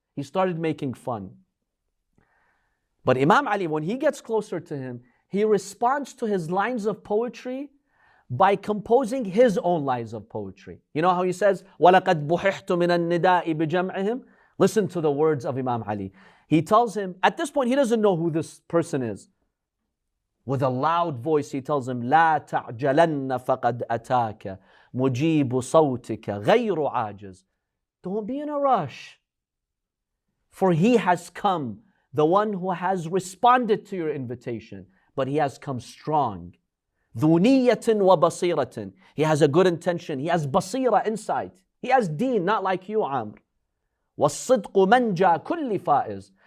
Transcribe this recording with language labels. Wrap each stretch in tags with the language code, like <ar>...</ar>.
<en>He started making fun. But Imam Ali, when he gets closer to him, he responds to his lines of poetry by composing his own lines of poetry. You know how he says,</en> <ar>وَلَقَدْ بُحِحْتُ مِنَ النِّدَاءِ بِجَمْعِهِمْ.</ar> <en>Listen to the words of Imam Ali. He tells him, at this point he doesn't know who this person is. With a loud voice he tells him,</en> <ar>لَا تَعْجَلَنَّ فَقَدْ أَتَاكَ مُجِيبُ صَوْتِكَ غَيْرُ عَاجِزٍ.</ar> <en>Don't be in a rush. For he has come, the one who has responded to your invitation, but he has come strong.</en> <ar>ذُو نِيَّةٍ وَبَصِيرَةٍ.</ar> <en>He has a good intention. He has basira, insight. He has deen, not like you, Amr.</en> <ar>وَالصِّدْقُ مَنْجَى كُلِّ فَائِزٍ.</ar>